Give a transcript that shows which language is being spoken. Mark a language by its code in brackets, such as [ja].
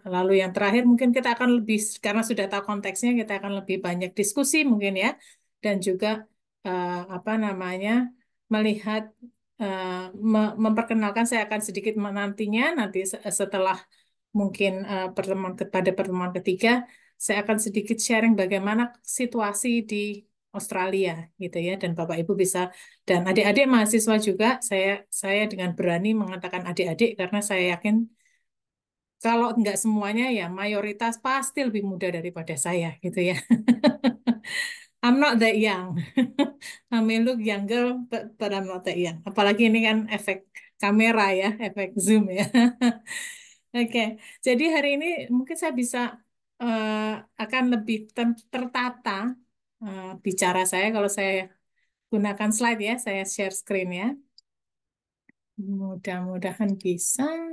[id] Lalu yang terakhir mungkin kita akan lebih karena sudah tahu konteksnya kita akan lebih banyak diskusi mungkin ya dan juga apa namanya melihat eh, memperkenalkan saya akan sedikit menantinya nanti setelah mungkin pada pertemuan ketiga saya akan sedikit sharing bagaimana situasi di Australia gitu ya. Dan Bapak Ibu bisa dan adik-adik mahasiswa juga saya dengan berani mengatakan adik-adik karena saya yakin kalau nggak semuanya ya mayoritas pasti lebih muda daripada saya gitu ya. [en] I'm not that young. I may look younger, but I'm not that young. [id] Apalagi ini kan efek kamera ya, efek zoom ya. Oke, jadi hari ini mungkin saya bisa akan lebih tertata bicara saya kalau saya gunakan slide ya, saya share screen ya. Mudah-mudahan bisa.